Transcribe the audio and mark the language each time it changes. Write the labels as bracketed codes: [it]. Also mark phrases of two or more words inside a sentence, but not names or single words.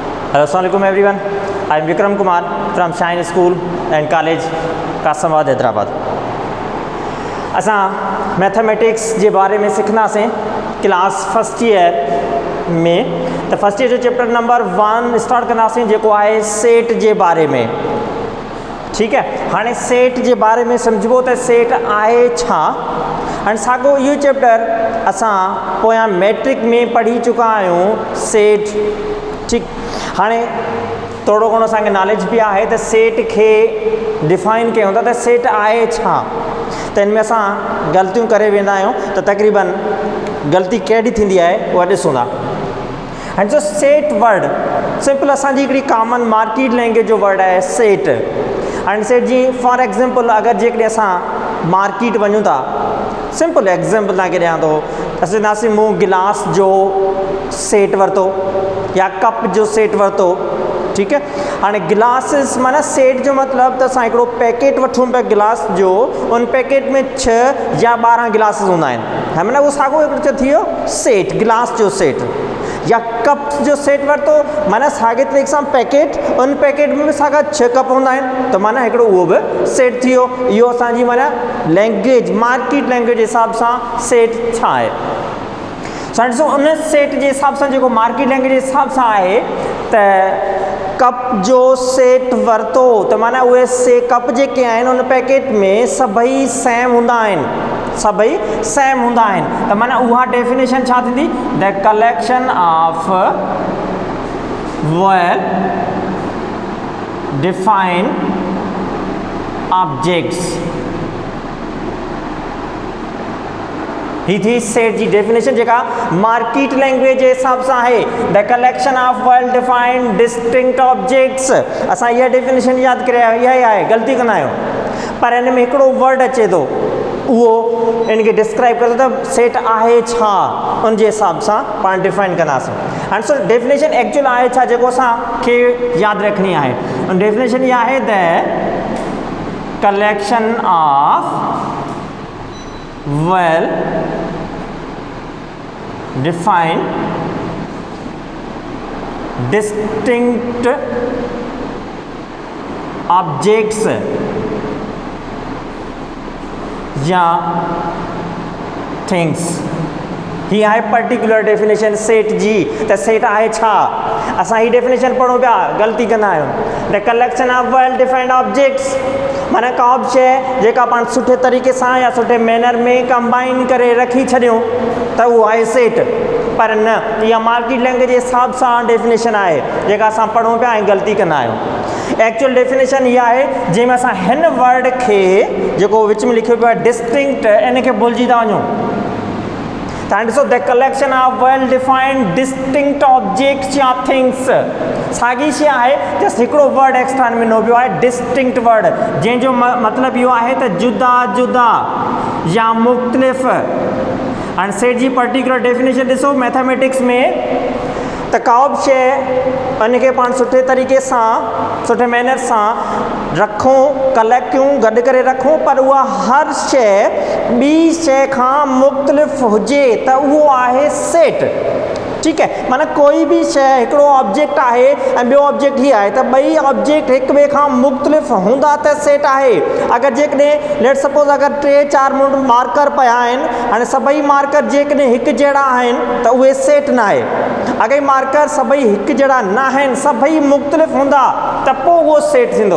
[en] Hello, Assalamualaikum everyone. I am Vikram Kumar from Shine School and College, Kassamabad, Hyderabad. [sd] असां मैथमेटिक्स जे बारे में सीखना से [en] class first year [sd] में तो [en] first year [sd] जो [en] chapter number 1 start [sd] करनासीं जेको आहे सेट जे बारे में। [hi] ठीक है, [sd] हाँ सेट जे बारे में समझबो तो सेट आहे छा। एंड सागो यो चैप्टर असां पोयां मैट्रिक में पढ़ी चुका आहियूं सेट। ठीक, हाँ थोड़ो घणो असांखे नॉलेज भी आहे तो सेट के डिफाइन कयूं था तो सेट आहे छा। तो इनमें असां ग़लतियूं करे वेंदा आहियूं तो तक़रीबन ग़लती कहिड़ी थींदी आहे उहा ॾिसूं था। एंड जो सेट वर्ड सिंपल असांजी हिकिड़ी [en] common market language [sd] जो वर्ड आहे सेट। एंड सेट जी [en] for example [sd] अगरि जेकॾहिं असां मार्केट वञूं था, [en] simple example [sd] तव्हांखे ॾियां थो, असां चवंदासीं मूं गिलास जो सेट वरितो या कप जो सेट वरितो। [hi] ठीक है, [sd] हाँ गिलासिस माना सेट जो मतलब तो असां हिकिड़ो पैकेट वठूं पिया गिलास जो, उन पैकेट में 6 या 12 गिलासिस हूंदा आहिनि। हाँ माना उहो साॻियो हिकिड़ो थी वियो सेट, गिलास जो सेट। या कप जो सेट वरितो माना साॻे तरीक़े सां पैकेट, उन पैकेट में भी साॻा 6 कप हूंदा आहिनि, तो माना हिकिड़ो उहो बि सेट थी वियो। इहो असांजी माना [en] language market language [sd] जे हिसाब सां सेट छा आहे। सो ॾिसो उन सेट जे हिसाब सां जेको [en] market language [sd] जे हिसाब सां आहे त कप जो सेट वरितो त माना उहे कप जेके आहिनि उन पैकेट में सभई सेम हूंदा आहिनि, सभई सेम हूंदा आहिनि। त माना उहा डेफिनेशन छा थींदी, [en] the collection of well defined objects. [sd] ही थी सेट जी डेफिनेशन जेका [en] market language [sd] जे हिसाब सां आहे, [en] the collection of well defined distinct objects. [sd] असां इहा डेफिनेशन यादि करे इहा ई आहे, ग़लती कंदा आहियूं, पर हिन में हिकिड़ो वर्ड अचे थो उहो इनखे डिस्क्राइब करे थो त सेट आहे छा, उन जे हिसाब सां पाण डिफाइन कंदासीं। [en] and so definition actual [sd] आहे छा जेको असांखे यादि रखणी आहे। [en] डेफिनेशन [sd] इहा आहे [en] the collection of well defined distinct objects या things। [sd] ही आहे [en] particular definition [sd] सेट जी। त सेट आहे छा, असां ही डेफिनेशन पढ़ूं पिया ग़लती कंदा आहियूं। [en] the collection of well defined objects [sd] माना का बि शइ जेका पाण सुठे तरीक़े सां या सुठे मैनर में कंबाइन करे रखी छॾियूं त उहो आहे सेट। पर न, इहा [en] market language [sd] जे हिसाब सां डेफिनेशन आहे जेका असां पढ़ूं पिया ऐं ग़लती कंदा आहियूं। [en] actual definition [sd] इहा आहे जंहिंमें असां हिन वर्ड खे जेको विच में लिखियो पियो आहे डिस्टिंक्ट, इन खे भुलिजी था वञूं। तव्हां ॾिसो [en] the collection of well defined distinct objects [sd] या थिंग्स, साॻी शइ आहे, जस्ट हिकिड़ो [en] word extra [sd] में नो पियो आहे [en] distinct word, [sd] जंहिंजो मतिलबु इहो आहे त जुदा जुदा या मुख़्तलिफ़। हाणे सेट जी [en] particular definition [sd] ॾिसो मैथमेटिक्स में त का बि शइ उनखे पाण सुठे तरीक़े सां सुठे मैनर सां रखूं, कलेक्ट कयूं, गॾु करे रखूं, पर उहा हर शइ ॿी शइ खां मुख़्तलिफ़ हुजे त उहो आहे सेट। [hi] ठीक है, [sd] माना कोई भी शइ हिकिड़ो ऑब्जेक्ट आहे ऐं ॿियो ऑब्जेक्ट ही आहे त ॿई ऑब्जेक्ट हिक ॿिए खां मुख़्तलिफ़ हूंदा त सेट आहे। अगरि जेकॾहिं [en] let suppose [sd] अगरि 3-4 मार्कर पिया आहिनि, हाणे सभई मार्कर जेकॾहिं हिकु जहिड़ा आहिनि त उहे सेट न आहे। अगरि मार्कर सभई हिकु जहिड़ा न आहिनि, सभई मुख़्तलिफ़ हूंदा त पोइ उहो सेट थींदो।